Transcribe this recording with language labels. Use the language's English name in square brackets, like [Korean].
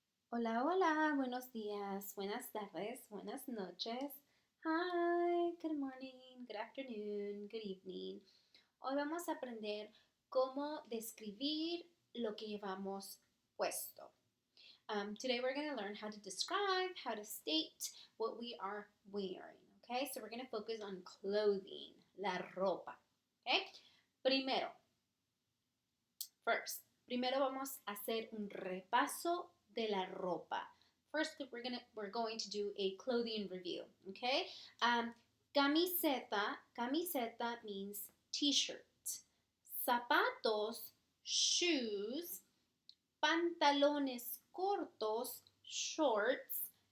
[Spanish] Hola, hola, buenos días, buenas tardes, buenas noches. [English] Hi, good morning, good afternoon, good evening. [Spanish] Hoy vamos a aprender cómo describir lo que llevamos puesto. [English] Today we're going to learn how to describe, how to state what we are wearing. Okay, so we're going to focus on clothing, la ropa. [Spanish] Okay, primero, First, primero vamos a hacer un repaso de la ropa. [English] First, we're going to do a clothing review. Okay. Camiseta means t-shirt. [Spanish] Zapatos, shoes. Pantalones cortos, shorts.